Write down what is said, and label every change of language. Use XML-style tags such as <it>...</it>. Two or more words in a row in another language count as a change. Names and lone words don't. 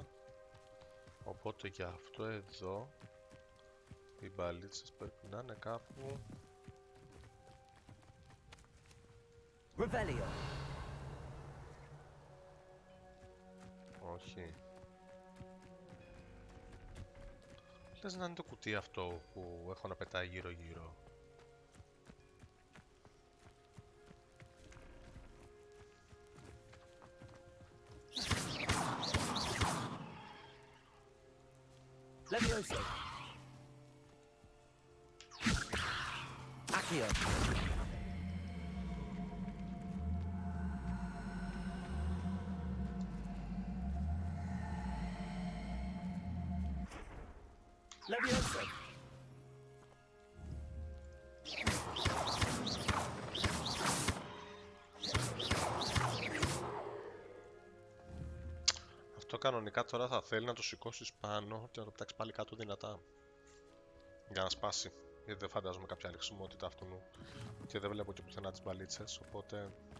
<el>Οπότε για αυτό εδώ οι μπαλίτσες πρέπει να είναι κάπου. Revelio. Όχι. Λες να είναι το κουτί αυτό που έχω να πετάει γύρω γύρω. Levioso. Accio. Levioso. Αυτό κανονικά τώρα θα θέλει να το σηκώσεις πάνω και να το πετάξεις πάλι κάτω δυνατά για να σπάσει, γιατί δεν φαντάζομαι κάποια άλλη χρησιμότητα αυτού και δεν βλέπω και πουθενά τις μπαλίτσες, οπότε</el>